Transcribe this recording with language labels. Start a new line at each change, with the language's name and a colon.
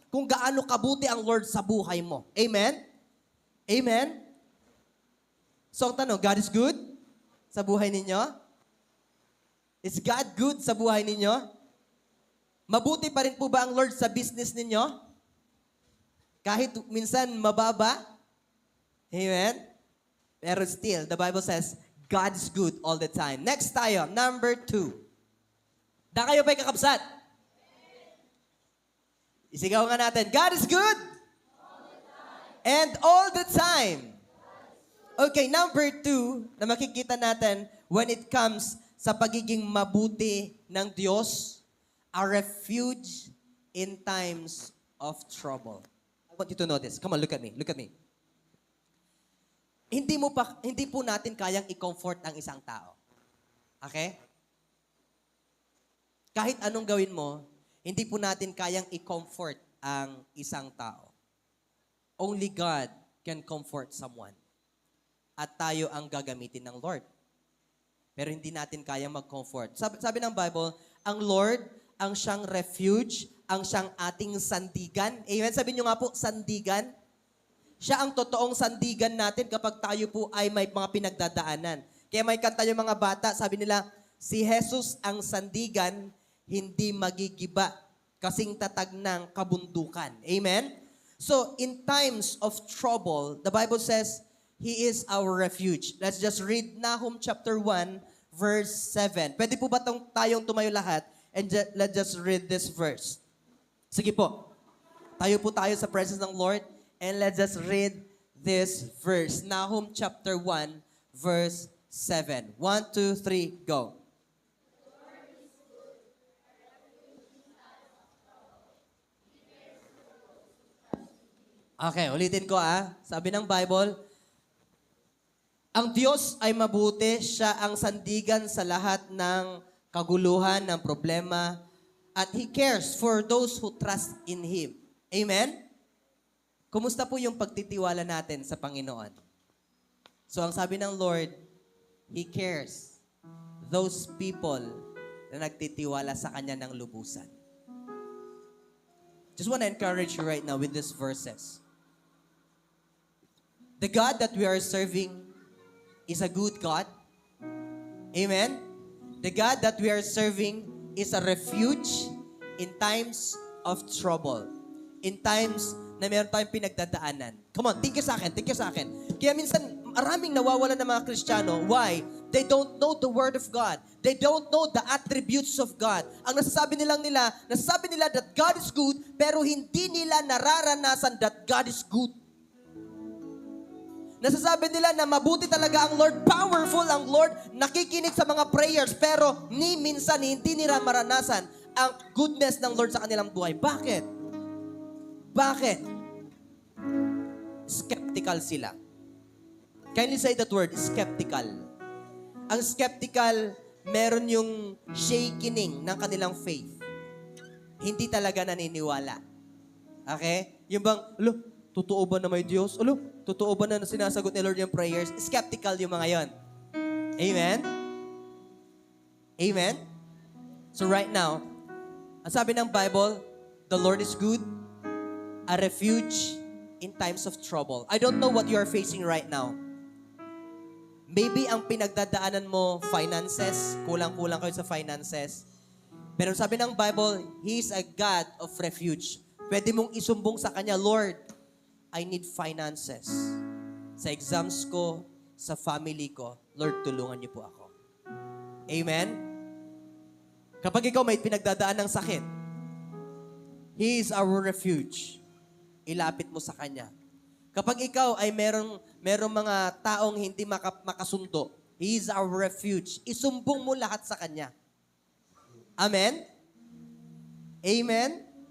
Filipino: Kung gaano kabuti ang Lord sa buhay mo. Amen? Amen? So, ang tanong, God is good sa buhay ninyo?
English: Is God good
Filipino: sa buhay ninyo? Mabuti pa rin po ba ang Lord sa business ninyo? Kahit minsan mababa? Amen?
English: Pero still, the Bible says, God is good all the time.
Filipino: Next tayo, number 2.
Iloko: Da kayo ba'y kakabsat?
English: Isigaw nga natin, God is good? And all the time. Okay, number 2,
Filipino: na makikita natin
English: when it comes sa pagiging mabuti ng Diyos, a refuge in times of trouble. I want you to notice. Come on, look at me. Look at me.
Filipino: Hindi po natin kayang i-comfort ang isang tao. Okay? Kahit anong gawin mo, hindi po natin kayang i-comfort ang isang tao.
English: Only God can comfort someone.
Filipino: At tayo ang gagamitin ng Lord. Pero hindi natin kayang mag-comfort. Sabi ng Bible, ang Lord, ang siyang refuge, ang siyang ating sandigan. Amen? Sabi nyo nga po, sandigan. Siya ang totoong sandigan natin kapag tayo po ay may mga pinagdadaanan. Kaya may kanta yung mga bata, sabi nila, si Jesus ang sandigan, hindi magigiba, kasing tatag ng kabundukan. Amen?
English: So, in times of trouble, the Bible says, He is our refuge. Let's just read Nahum chapter 1,
Filipino: verse 7. Pwede po ba tayong tumayo lahat
English: and let's just read this verse?
Filipino: Sige po. Tayo po tayo sa presence ng Lord
English: and let's just read this verse. Nahum chapter 1, verse 7. 1, 2, 3, go.
Filipino: Okay, ulitin ko Sabi ng Bible, ang Diyos ay mabuti, siya ang sandigan sa lahat ng kaguluhan, ng problema, at
English: He cares for those who trust in Him.
Filipino: Amen? Kumusta po yung pagtitiwala natin sa Panginoon? So ang sabi ng Lord,
English: He cares those people
Filipino: na nagtitiwala sa Kanya ng lubusan.
English: Just want to encourage you right now with these verses. The God that we are serving is a good God. Amen? The God that we are serving is a refuge in times of trouble.
Filipino: In times na meron tayong pinagdadaanan.
English: Come on, think
Filipino: sa akin. Kaya minsan, maraming nawawalan ng mga Kristiyano.
English: Why? They don't know the Word of God. They don't know the attributes of God.
Filipino: Ang nasasabi nila
English: that God is good,
Filipino: pero hindi nila nararanasan that God is good. Nasasabi nila na mabuti talaga ang Lord, powerful ang Lord, nakikinig sa mga prayers, pero minsan hindi nila maranasan ang goodness ng Lord sa kanilang buhay. Bakit? Skeptical sila.
English: Kindly say that word, skeptical.
Filipino: Ang skeptical, meron yung shakening ng kanilang faith. Hindi talaga naniniwala. Okay? Yung bang, totoo ba na may Diyos? Totoo ba na sinasagot ni Lord yung prayers? Skeptical yung mga yon. Amen? Amen?
English: So right now,
Filipino: ang sabi ng Bible,
English: the Lord is good, a refuge in times of trouble. I don't know what you are facing right now.
Filipino: Maybe ang pinagdadaanan mo, finances, kulang-kulang kayo sa finances.
English: Pero sabi ng Bible, He is a God of refuge.
Filipino: Pwede mong isumbong sa Kanya,
English: Lord, I need finances.
Filipino: Sa exams ko, sa family ko, Lord, tulungan niyo po ako. Amen? Kapag ikaw may pinagdadaan ng sakit,
English: He is our refuge.
Filipino: Ilapit mo sa Kanya. Kapag ikaw ay merong mga taong hindi makasundo,
English: He is our refuge.
Filipino: Isumbong mo lahat sa Kanya. Amen? Amen?